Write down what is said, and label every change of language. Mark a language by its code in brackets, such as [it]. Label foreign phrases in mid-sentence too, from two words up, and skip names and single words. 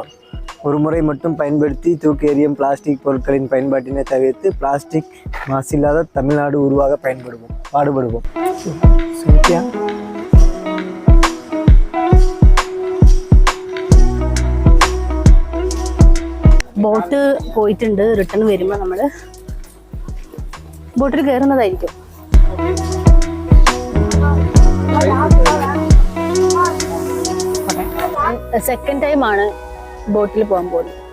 [ta] ஒரு முறை மட்டும் பயன்படுத்தி தூக்கி எறியும் பிளாஸ்டிக் பொருட்களின் பயன்பாட்டினை தவிர்த்து பிளாஸ்டிக் மாசில்லாத தமிழ்நாடு உருவாக பாடுபடுவோம். சரியா? [ml] ബോട്ട് പോയിട്ടുണ്ട്. റിട്ടേൺ വരുമ്പോൾ നമ്മൾ ബോട്ടിൽ കയറുന്നതായിരിക്കും. [en] second time [ml] ആണ് ബോട്ടിൽ പോകാൻ പോകുന്നത്.